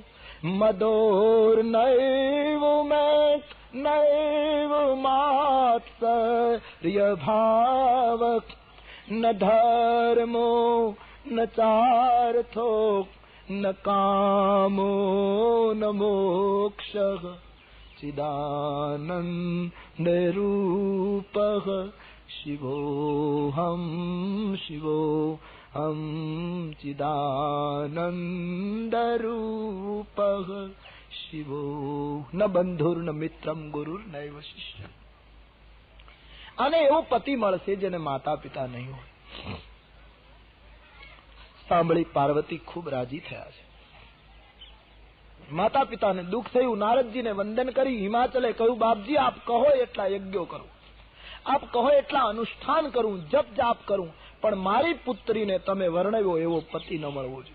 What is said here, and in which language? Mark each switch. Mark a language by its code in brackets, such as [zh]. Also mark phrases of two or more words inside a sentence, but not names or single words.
[sa] मदोर्नैव मे नैव मात्सर्यभाव न धर्मो न चार्थो न कामो न मोक्षः चिदानन्दरूपः शिवोऽहं शिवोऽहं चिदानन्दरूपः शिवो न બંધુર્ન મિત્રમ ગુરુર્નૈવ શિષ્ય. [gu] અને એવો પતિ મળશે જેને માતા પિતા નહીં હોય. સાંભળી પાર્વતી ખૂબ રાજી થયા છે. માતા પિતાને દુઃખ થયું. નારદજીને વંદન કરી હિમાચલે કહ્યું, બાપજી આપ કહો એટલા યજ્ઞો કરું, આપ કહો એટલા અનુષ્ઠાન કરું, જપ જાપ કરું, પણ મારી પુત્રીને તમે વર્ણવ્યો એવો પતિ ન મળવો જોઈએ.